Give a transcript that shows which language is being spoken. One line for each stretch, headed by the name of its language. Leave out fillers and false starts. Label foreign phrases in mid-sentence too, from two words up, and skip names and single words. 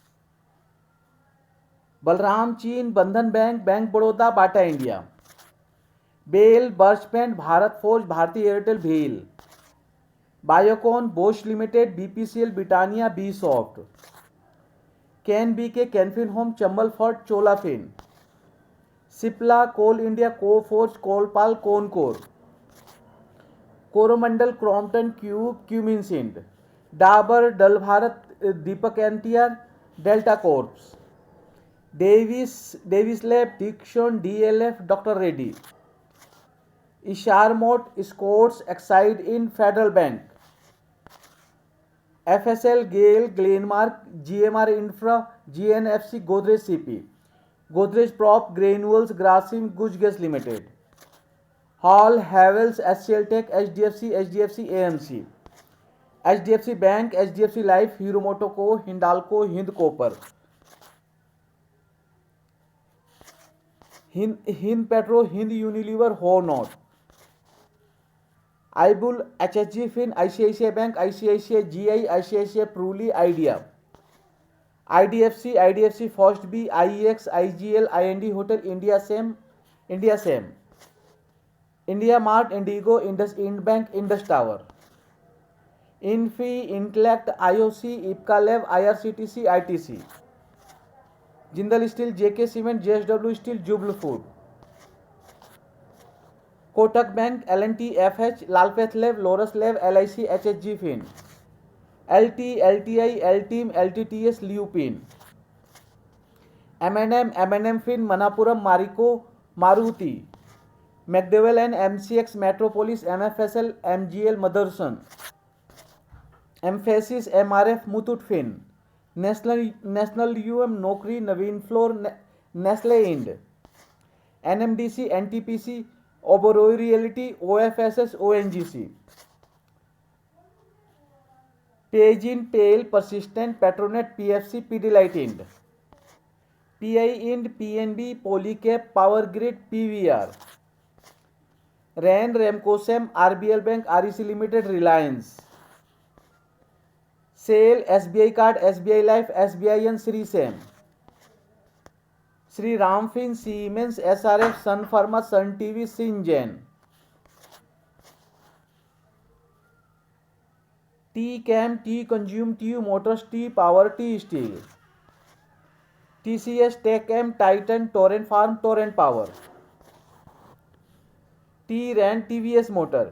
Hindi: बलराम चीन, बंधन बैंक, बैंक बड़ौदा, बाटा इंडिया। बेल, बर्चपेंट, भारत फोर्ज, भारती एयरटेल, भेल। बायोकॉन, बोश लिमिटेड, बीपीसीएल, ब्रिटानिया, बी सॉफ्ट। कैन बी के, कैनफिन होम, चंबल फॉर्ट, चोलाफिन। सिप्ला, कोल इंडिया, कोफोर्ज, कोलपाल, कोनकोर। कोरोमंडल, क्रॉम्पटन, क्यूब, क्यूमिनसिंड। डाबर, डल भारत, दीपक एनटीआर, डेल्टा कॉर्प्स। डेविस, डेविस लैब, डिक्शन, डीएलएफ, डॉक्टर रेड्डी। इशारमोट, स्कोट्स, एक्साइड इन, फेडरल बैंक। एफएसएल, गेल, ग्लेनमार्क, जीएमआर इंफ्रा, जीएनएफसी, गोदरेज सीपी। गोदरेज प्रॉप, ग्रेन्यूल्स, ग्रासिम, गुज गैस लिमिटेड। हॉल, हैवेल्स, एचसीएल टेक, एचडीएफसी एएमसी। एचडीएफसी बैंक, एचडीएफसी लाइफ, हीरो मोटोको, हिंडाल्को, हिंद कोपर। हिंद पेट्रो, हिंद यूनिलीवर, हो नॉट। आईबुल, एचएसजी फिन, आईसीआईसीआई बैंक, आईसीआईसीआई जीआई, आईसीआईसीआई प्रूली, आइडिया। आईडीएफसी, आईडीएफसी फर्स्ट बी, आईएक्स, आईजीएल, आईएनडी होटल, इंडिया सेम, इंडिया सेम। इंडिया मार्ट, इंडिगो, इंडस इंड बैंक, इंडस टावर। इनफी, इंटेलेक्ट, आईओसी, इप्का लैब, आईआरसीटीसी, आईटीसी। जिंदल स्टील, जेके सीमेंट, जेएसडब्ल्यू स्टील, जुबल फूड। कोटक बैंक, एलएनटी, एफएच, लालपेथ लैब, लोरस लैब, एलआईसी, एचएचजी फिन। एलटी, एलटीआई, एलटीम, एलटीटीएस, ल्यूपिन। एमएनएम फिन, मनापुरम, मारिको, मारुति। मैकडोवेल एंड एमसीएक्स, मेट्रोपोलिस, एमएफएसएल, एमजीएल, मदरसन। एम्फेसिस, एमआरएफ, मुथुट फिन। नेशनल यूएम, नौकरी, नवीन फ्लोर, नेस्ले इंड। एनएमडीसी, एनटीपीसी, ओबरोई रियलिटी, ओएफएसएस, ओएनजीसी। पेज इन, पेल, परसिस्टेंट, पेट्रोनेट, पीएफसी, पीडीलाइट इंड। पीआई इंड, पीएनबी, पॉलीकैप, पावर ग्रिड, पीवीआर। रैन, रेमकोसेम, आरबीएल बैंक, आरईसी लिमिटेड, रिलायंस। सेल, एसबीआई कार्ड, एसबीआई लाइफ, एसबीआई एन, श्री सेम। श्री राम फिन, सीमेंस, एसआरएफ, सन फार्मा, सन टीवी, सिंजेन। टी कैम, टी कंज्यूम, टी मोटर्स, टी पावर, टी स्टील। टीसीएस, टेकएम, टाइटन, टोरेंट फार्म, टोरेंट पावर। टी रैंड, टीवीएस मोटर।